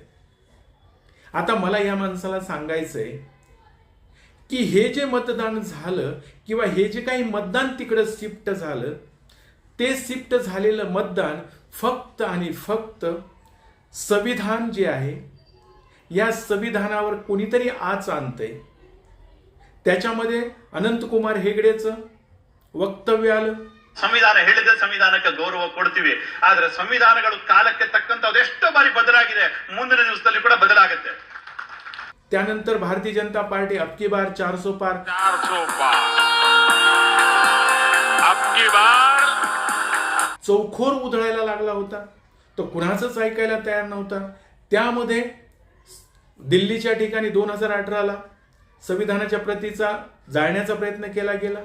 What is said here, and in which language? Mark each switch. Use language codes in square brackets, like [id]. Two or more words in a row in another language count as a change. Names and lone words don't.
[mr] आता मला या माणसाला सांगायचंय की हे जे मतदान झालं किंवा हे जे काही मतदान तिकडं शिफ्ट झालं, ते शिफ्ट झालेलं मतदान फक्त आणि फक्त संविधान जे आहे, या संविधानावर कोणीतरी आच आणतंय. त्याच्यामध्ये अनंतकुमार हेगडेचं वक्तव्य आलं. [kn] ಸಂವಿಧಾನ ಹೇಳಿದ್ರೆ ಸಂವಿಧಾನಕ್ಕೆ ಗೌರವ ಕೊಡ್ತೀವಿ, ಆದ್ರೆ ಸಂವಿಧಾನಗಳು ಕಾಲಕ್ಕೆ ತಕ್ಕಂತ ಎಷ್ಟು ಬಾರಿ ಬದಲಾಗಿದೆ, ಮುಂದಿನ ದಿವಸದಲ್ಲಿ ಕೂಡ ಬದಲಾಗುತ್ತೆ. [mr] त्यानंतर भारतीय जनता पार्टी [hi] अबकी बार 400 पार, 400 पार अबकी बार [mr] चौखोर उधळायला लागला होता. तो कुणाचंच ऐकायला तयार नव्हता. त्यामध्ये दिल्लीच्या ठिकाणी 2018ला संविधानाच्या प्रतीचा जाळण्याचा प्रयत्न केला गेला.